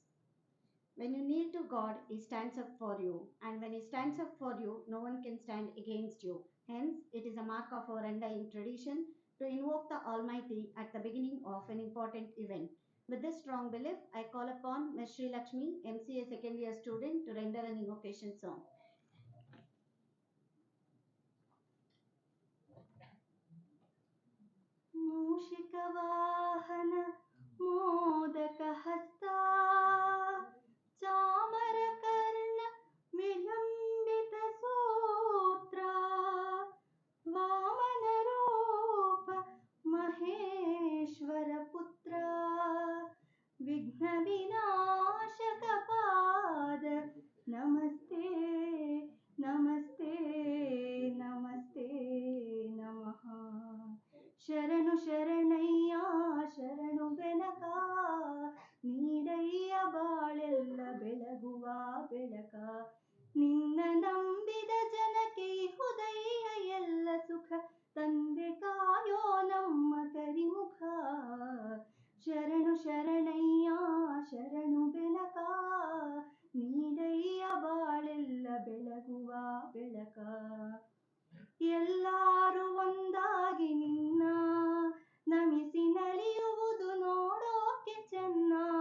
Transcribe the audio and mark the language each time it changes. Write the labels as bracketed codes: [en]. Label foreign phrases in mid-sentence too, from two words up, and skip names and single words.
[en] When you kneel to God, He stands up for you, and when He stands up for you, no one can stand against you. Hence, it is a mark of our undying tradition to invoke the Almighty at the beginning of an important event. With this strong belief, I call upon Ms. Sri Lakshmi, MCA second year student, to render an invocation song. [sa] मूषिकवाहन मोदकहस्ता चामरकर्ण विलम्बितसूत्रा वामनरूप महेश्वरपुत्रा विघ्नविनाशकपाद नमस्ते नमस्ते नमस्ते नमः [kn] ಶರಣು ಶರಣಯ್ಯ ಶರಣು ಬೆನಕ ನೀಡಯ್ಯ ಬಾಳೆಲ್ಲ ಬೆಳಗುವ ಬೆಳಕ ನಿನ್ನ ನಂಬಿದ ಜನಕ್ಕೆ ಹುದಯ್ಯ ಎಲ್ಲ ಸುಖ ತಂದೆ ಕಾಯೋ ನಮ್ಮ ಕರಿಮುಖ ಶರಣು ಶರಣಯ್ಯ ಶರಣು ಬೆನಕ ನೀಡಯ್ಯ ಬಾಳೆಲ್ಲ ಬೆಳಗುವ ಬೆಳಕ ಎಲ್ಲರೂ ಒಂದಾಗಿ ನಿನ್ನ ನಮಿಸಿ ನಲಿಯುವುದು ನೋಡೋಕೆ ಚೆನ್ನ